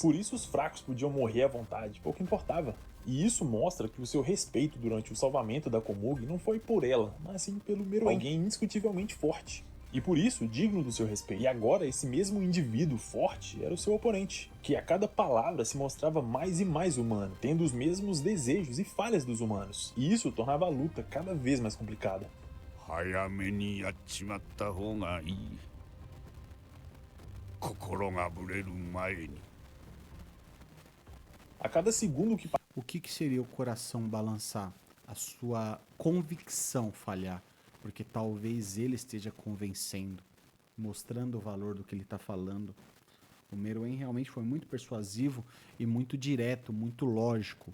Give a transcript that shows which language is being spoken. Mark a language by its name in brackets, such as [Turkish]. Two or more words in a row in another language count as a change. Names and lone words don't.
[Portuguese] Por isso os fracos podiam morrer à vontade, pouco importava. E isso mostra que o seu respeito durante o salvamento da Komugi não foi por ela, mas sim pelo Meruem, alguém indiscutivelmente forte. E por isso, digno do seu respeito. E agora, esse mesmo indivíduo forte era o seu oponente, que a cada palavra se mostrava mais e mais humano, tendo os mesmos desejos e falhas dos humanos. E isso tornava a luta cada vez mais complicada. [Japanese] 早めにやっちまった方がいい。心がぶれる前に。 [Portuguese] A cada segundo que O que seria o coração balançar? A sua convicção falhar. Porque talvez ele esteja convencendo, mostrando o valor do que ele está falando. O Meruem realmente foi muito persuasivo e muito direto, muito lógico.